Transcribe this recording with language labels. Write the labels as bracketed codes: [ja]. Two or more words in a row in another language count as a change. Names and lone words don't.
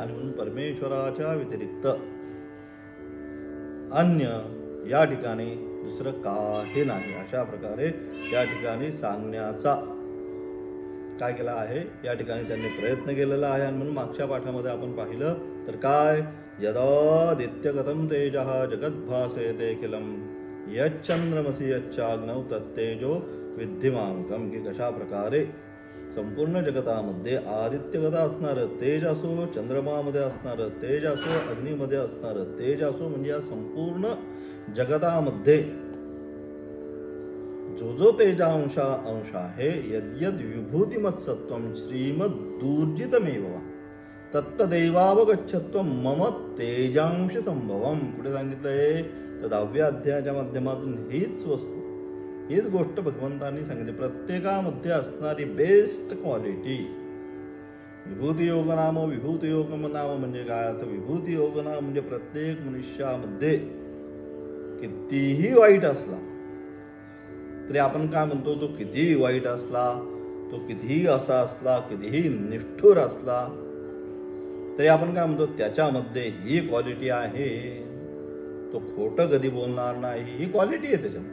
[mr] आणि म्हणून परमेश्वराच्या व्यतिरिक्त अन्य या ठिकाणी दुसरं काही नाही. अशा प्रकारे या ठिकाणी सांगण्याचा काय केला आहे, या ठिकाणी त्यांनी प्रयत्न केलेला आहे. आणि म्हणून मागच्या पाठामध्ये आपण पाहिलं तर काय, [sa] यदादित्यगतं तेजः जगद्भासयते अखिलं यच्चंद्रमसि यच्चाग्नौ तत्तेजो विद्धिमामकं. [mr] की कशा प्रकारे संपूर्ण जगतामध्ये आदित्यगत असणारं तेज असो, चंद्रमामध्ये असणारं तेज असो, अग्नीमध्ये असणारं तेज असो, म्हणजे या संपूर्ण जगतामध्ये जो जो तेजांश आहे, [sa] यद्यद विभूतिमत्सत्वं श्रीमद्दूर्जितमेव तत्तदैवावगच्छत्वं मम तेजांश संभवम. [mr] कुठे सांगितलंय तर 10व्या अध्यायाच्या माध्यमातून हीच वस्तू, हीच गोष्ट भगवंतांनी सांगितली. प्रत्येकामध्ये असणारी [en] best quality [mr] विभूती योग नाम. विभूती योग नाम म्हणजे काय, तर विभूती योग नाम म्हणजे प्रत्येक मनुष्यामध्ये कितीही वाईट असला तरी आपण काय म्हणतो, तो कितीही वाईट असला, तो कितीही असा असला, कितीही निष्ठुर असला तरी आपण काय म्हणतो, त्याच्यामध्ये ही क्वालिटी आहे, तो खोटं कधी बोलणार नाही, ही क्वालिटी आहे त्याच्यामध्ये.